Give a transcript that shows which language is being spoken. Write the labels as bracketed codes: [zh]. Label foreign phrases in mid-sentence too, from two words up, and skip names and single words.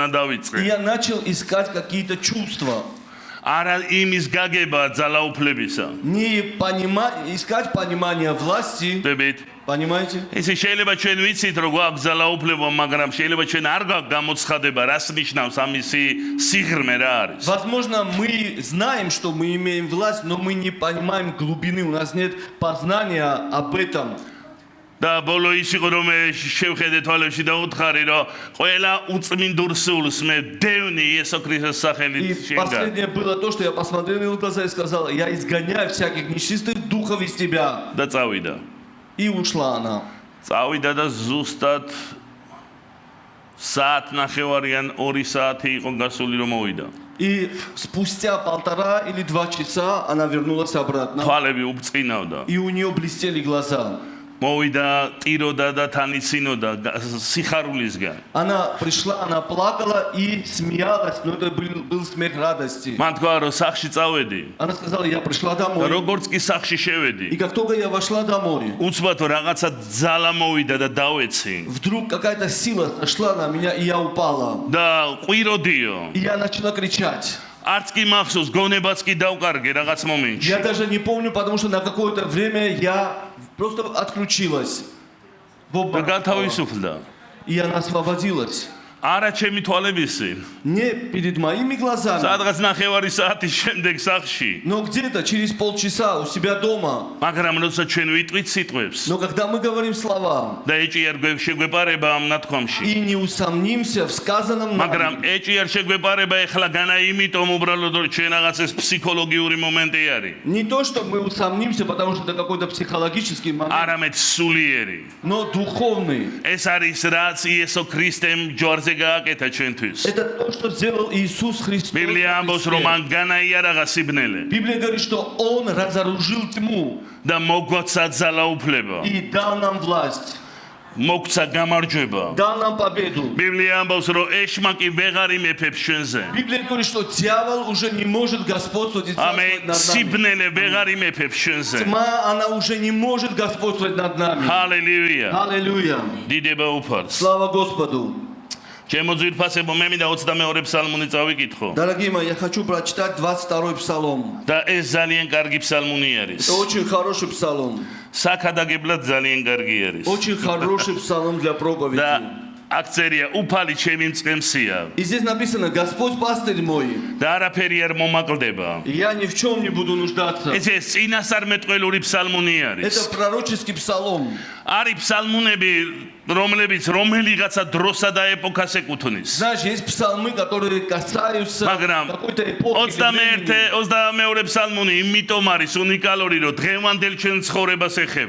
[ru] И [ka] დავიწყე. [ru] я начал искать какие-то чувства. [ka] არა იმის გაგება ძალაუფლებისა. [ru] Не искать понимание власти. [ka] ხდებით, [ru] Понимаете? [ka] ესე შეიძლება ჩვენ ვიცით, რომ გვაქვს ძალაუფლება, მაგრამ შეიძლება ჩვენ არ გვაქვს გამოცხადება, რას ნიშნავს ამისი სიღრმე რა არის. [ru] Возможно, мы знаем, что мы имеем власть, но мы не понимаем глубины, у нас нет познания об этом. [ka] და ბოლო ის იყო რომ მე შევხედე თვალებში და უთხარი რომ ყველა უწმინდურ სულს მე დევნი იესო ქრისტეს [ru] И [ka] სახელით შენგა. [ru] последнее было то, что я посмотрел ей в глаза и сказал, я изгоняю всяких нечистых духов из тебя. [ka] და წავიდა. [ru] И ушла она. [ka] წავიდა და ზუსტად საათ ნახევარიან 2 საათი იყო გასული რომ მოვიდა. [ru] И спустя 1,5 или 2 часа она вернулась обратно. [ka] თვალები უბწყინავდა. [ru] И у нее блестели глаза. [ka] მოვიდა ტიროდა და თანიცინოდა სიხარულისგან. [ru] Она пришла, она плакала и смеялась, но это был смех радости. [ka] მან თქვა რომ სახში წავედი. [ru] Она сказала, я пришла домой. [ka] როგორც კი სახში შევედი. [ru] И как только я вошла домой, [ka] უცბად რაღაცა ძალა მოვიდა და დავეცი. [ru] вдруг какая-то сила сошла на меня, и я упала. [ka] და ყვიროდიო. [ru] И я начала кричать. [ka] არც კი მახსოვს, გონებაც კი დავკარგე რაღაც მომენტში. [ru] Я даже не помню, потому что на какое-то время я просто отключилась. В [ka] და [ru] обморок. [ka] გათავისუფლდა. [ru] И она освободилась. [ka] არა ჩემი თვალებისი. [ru] Не перед моими глазами, [ka] სადღაც ნახევარი საათის შემდეგ სახში. [ru] но где-то через полчаса у себя дома. [ka] მაგრამ როცა ჩვენ ვიტყვით სიტყვებს [ru] Но когда мы говорим слова [ka] და ეჭი არ შეგვეპარება ამ ნათქვამში. [ru] и не усомнимся в сказанном [ka] მაგრამ [ru] нами, [ka] ეჭი არ შეგვეპარება ეხლა განა იმიტომ უბრალოდ რომ ჩვენ რაღაცას ფსიქოლოგიური მომენტი არის. [ru] не то, что мы усомнимся, потому что это какой-то психологический момент, [ka] არამედ სულიერი. [ru] но духовный. [ka] ეს არის რაც იესო ქრისტემ ჯვარზე გააკეთა ჩვენთვის. [ru] Это то, что сделал Иисус Христос. [ka] ბიბლია ამბობს რომ მან განაიარაღა სიბნელე [ru] Библия говорит, что Он разоружил тьму [ka] და მოგვაცა ძალაუფლება. [ru] и дал нам власть, [ka] მოგცა გამარჯვება. [ru] дал нам победу. [ka] ბიბლია ამბობს რომ ეშმაკი ვეღარ იმეფებს ჩვენზე. [ru] Библия говорит, что дьявол уже не может господствовать и царствовать [ka] ამენ [ru] над нами. [ka] სიბნელე ვეღარ имеფებს ჩვენზე. [ru] Тьма, она уже не может господствовать над нами. [ka] ჰალელუია. [ru] Аллилуйя. [ka] დიდება უფალს. [ru] Слава Господу. [ka] ჩემო ძვირფასებო, მე მინდა 22 ფსალმუნი წავიკითხო. [ru] Дорогие мои, я хочу прочитать 22-й псалом. [ka] და ეს ძალიან კარგი ფსალმუნი არის. [ru] Это очень хороший псалом. [ka] საქადაგებლად ძალიან კარგი არის. [ru] Очень хороший псалом для [ka] და [ru] проповеди. [ka] აქ წერია უფალი ჩემი მწყემსია [ru] И здесь написано, Господь пастырь мой, [ka] და არაფერი არ მომაკლდება. [ru] и я ни в чем не буду нуждаться. [ka] ეს წინასწარმეტყველური ფსალმუნი არის. [ru] Это пророческий псалом. [ka] არის ფსალმუნები რომლებიც რომელიღაცა დროსა და ეპოქას ეკუთვნის. [ru] Знаешь, есть псалмы, которые касаются [ka] მაგრამ [ru] какой-то эпохи. или времени. [ka] 22 ფსალმუნი იმიტომ არის უნიკალური, რომ დღევანდელ ჩვენ ცხოვრებას ეხება.